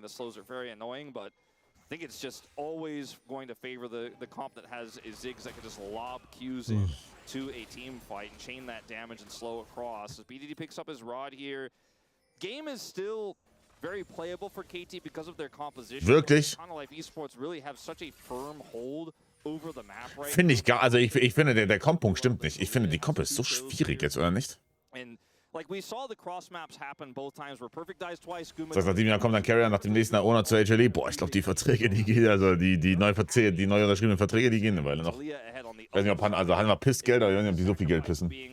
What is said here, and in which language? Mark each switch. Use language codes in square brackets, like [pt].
[en] The slows are very annoying, but I think it's just always going to favor the comp that has a Ziggs that can just lob Qs into a team fight and chain that damage and slow across. As BDD picks up his rod here, game is still very playable for KT because of their composition. [de] Wirklich? [en] Life Esports really have such a firm hold over the map right [de] Finde ich gar, also ich finde, der Comp-Punkt stimmt nicht. Ich finde, die Comp ist so schwierig jetzt, oder nicht? [en] And like we saw the cross maps happen both times where Perfect dies twice. [de] Das heißt, nach dem Jahr kommt dann Carrier, nach dem nächsten Jahr Ona zur HLE. Boah, ich glaube, die Verträge, die gehen, also die neu unterschriebenen Verträge, die gehen eine Weile noch. Ich weiß nicht, ob Hanma pisst Geld, aber ich weiß nicht, ob die so viel Geld pissen.